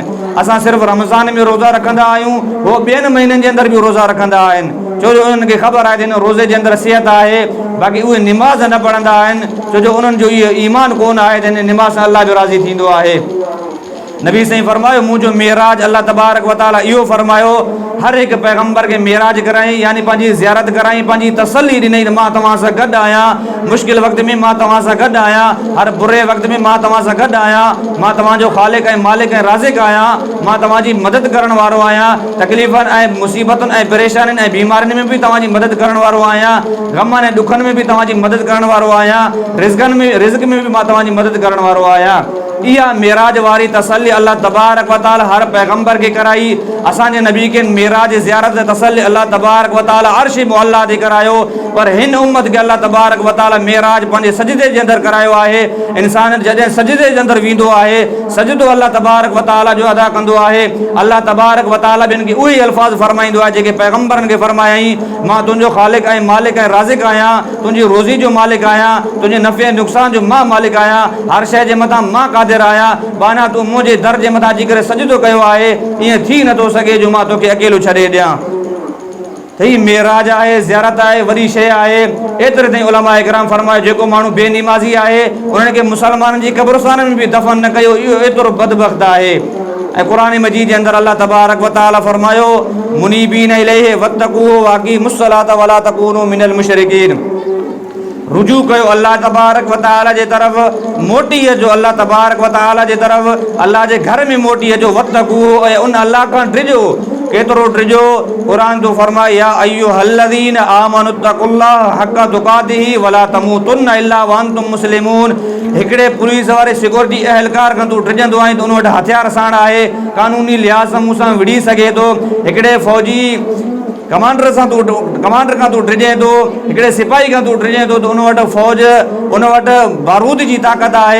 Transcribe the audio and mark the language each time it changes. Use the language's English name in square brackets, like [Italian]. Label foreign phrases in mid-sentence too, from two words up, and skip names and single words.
[Sindhi] असां सिर्फ़ु रमज़ान में रोज़ा रखंदा आहियूं, उहो 2 महीननि जे अंदरि बि रोज़ा रखंदा आहिनि, छो जो उन्हनि खे ख़बर आहे त हिन रोज़े जे अंदरि सिहत आहे। बाक़ी उहे निमाज़ न पढ़ंदा आहिनि, छो जो उन्हनि जो इहो ईमान कोन आहे त हिन निमाज़ सां अल्लाह जो राज़ी थींदो आहे। नबी साईं फरमायो मुंहिंजो मेराज, [Arabic] الله تبارك وتعالى [Sindhi] इहो फरमायो, हर हिकु पैगंबर खे मेराज कराई, यानी पंहिंजी ज़ियारत कराई, पंहिंजी तसल्ली ॾिनई त मां तव्हां सां गॾु आहियां, मुश्किल वक़्त में मां तव्हां सां गॾु आहियां, हर बुरे वक़्त में मां तव्हां सां गॾु आहियां, मां तव्हांजो ख़ालिक ऐं मालिक ऐं राज़िक आहियां, मां तव्हांजी मदद करण वारो आहियां, तकलीफ़ुनि ऐं मुसीबतुनि ऐं परेशानियुनि ऐं बीमारियुनि में बि तव्हांजी मदद करण वारो आहियां, ग़मनि ऐं ॾुखनि में बि तव्हांजी मदद करण वारो आहियां, रिज़्क़ में बि मां तव्हांजी मदद करण वारो आहियां। इहा मेराज वारी तसल्ली [Arabic] الله تبارك وتعالى [Sindhi] हर पैगंबर के कराई। असांजे नबी के मेराज ज़ियारत तसल्ली [Arabic] الله تبارك وتعالى [Sindhi] अर्श मुअल्ला ते करायो, पर हिन उम्मत के [Arabic] الله تبارك وتعالى [Sindhi] मेराज पंहिंजे सजदे जे अंदरि करायो आहे। इंसान जॾहिं सजदे जे अंदरि वेंदो आहे, सजदो [Arabic] الله تبارك وتعالى [Sindhi] जो अदा कंदो आहे। [Arabic] الله تبارك وتعالى [Sindhi] बिन खे उहे अल्फाज़ फरमाईंदो आहे जेके पैगंबरनि खे फरमायाई, मां तुंहिंजो ख़ालिक ऐं मालिक ऐं राज़िक आहियां, तुंहिंजी रोज़ी जो मालिक आहियां, तुंहिंजे नफ़े नुक़सान जो मां मालिक आहियां, हर शइ जे मथां मां क़ादिर आहियां। बाना तूं मुंहिंजे दर जे मथां अची करे सजदो कयो आहे, ईअं थी नथो सघे जो मां तोखे अकेलो छॾे ॾियां। त ही मेराज आहे, ज़ियारत आहे, वॾी शइ आहे। एतिरे ताईं उलमा इकराम फरमायो जेको माण्हू बेनिमाज़ी आहे उन्हनि खे मुसलमाननि जी क़ब्रस्तान में बि दफ़न न कयो, इहो एतिरो बदबख़्त आहे। ऐं क़ुरान मजीद जे अंदरि [Arabic] الله تبارك وتعالى [Sindhi] फरमायो [Arabic] منيبين إليه واتقوه وأقيموا الصلاة ولا تكونوا من المشركين. [Sindhi] रुजू कयो [Arabic] الله تبارك وتعالى [Sindhi] जे तरफ़, मोटी अचो [Arabic] الله تبارك وتعالى [Sindhi] जे तरफ़, अल्लाह जे घर में मोटी अचो। वत्तक़ूहु ऐं उन अल्लाह खां डिॼो। केतिरो डिॼो? क़ुरान तो फरमाए [Arabic] يا أيها الذين آمنوا اتقوا الله حق تقاته ولا تموتن إلا وأنتم مسلمون. [Sindhi] हिकिड़े पुलिस वारे सिक्योरिटी अहलकार खां तूं डिॼंदो आहीं त उन वटि हथियार साण आहे, कानूनी लिहाज़ सां मूंसां विड़ी सघे थो। हिकिड़े फ़ौजी कमांडर खां तूं डिॼे थो, हिकिड़े सिपाही खां तूं डिॼे थो त उन वटि फ़ौज, उन वटि बारूद जी ताक़त आहे।